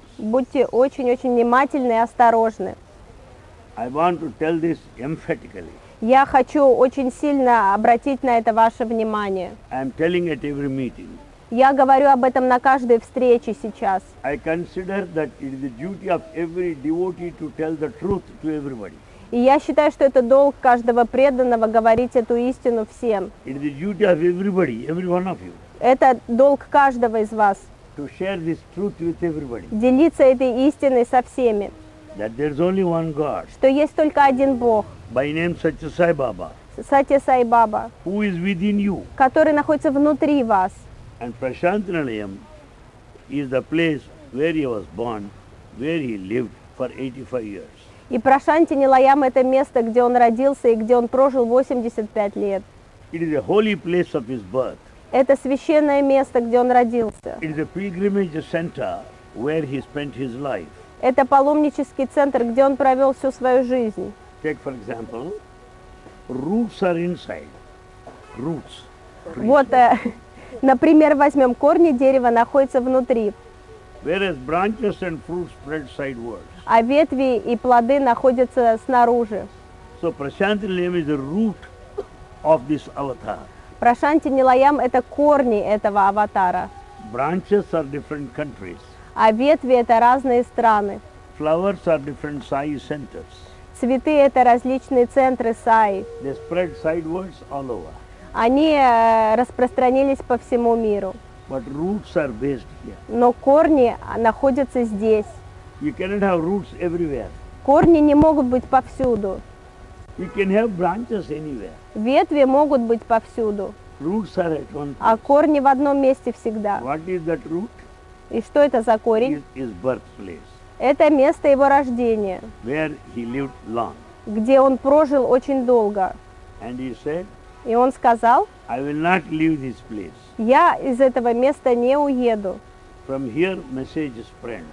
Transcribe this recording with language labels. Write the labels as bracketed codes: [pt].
[ru] будьте очень-очень внимательны и осторожны. [en] I want to tell this emphatically. [ru] Я хочу очень сильно обратить на это ваше внимание. [en] I am telling at every meeting. [ru] Я говорю об этом на каждой встрече сейчас. [en] I consider that it is the duty of every devotee to tell the truth to everybody. [ru] И я считаю, что это долг каждого преданного говорить эту истину всем. [en] It is the duty of everybody, every one of you, [ru] Это долг каждого из вас. [en] to share this truth with everybody. [ru] Делиться этой истиной со всеми. [en] That there is only one God, [ru] Что есть только один Бог, [en] by name Satya Sai Baba, [ru] Сатья Сай Баба, [en] who is within you. [ru] который находится внутри вас. [en] And Prashant Nilayam is the place where he was born, where he lived for 85 years. [ru] И Прашанти Нилаям – это место, где он родился и где он прожил 85 лет. [en] It is a holy place of his birth. [ru] Это священное место, где он родился. [en] It is a pilgrimage center where he spent his life. [ru] Это паломнический центр, где он провел всю свою жизнь. [en] Take for example, roots are inside. Roots. trees. [ru] Вот, например, возьмем корни дерева, находятся внутри, [en] Whereas branches and fruits spread sidewards. [ru] а ветви и плоды находятся снаружи. [en] So Prashant Nilayam is the root of this avatar. [ru] Прашанти Нилаям – это корни этого аватара, [en] Branches are different countries. [ru] а ветви – это разные страны. [en] Flowers are different sai centers. [ru] Цветы – это различные центры саи. [en] They spread sidewards all over. [ru] Они распространились по всему миру, [en] But roots are based here. [ru] но корни находятся здесь. [en] You cannot have roots everywhere. [ru] Корни не могут быть повсюду. [en] You can have branches anywhere. [ru] Ветви могут быть повсюду, [en] Roots are at one [ru] а [en] place. [ru] корни в одном месте всегда. [en] What is that root? [ru] И что это за корень? [en] Is birthplace, [ru] Это место его рождения, [en] where he lived long. [ru] где он прожил очень долго. [en] And he said, [ru] И он сказал, [en] I will not leave this place. [ru] я из этого места не уеду. [en] From here message spreads.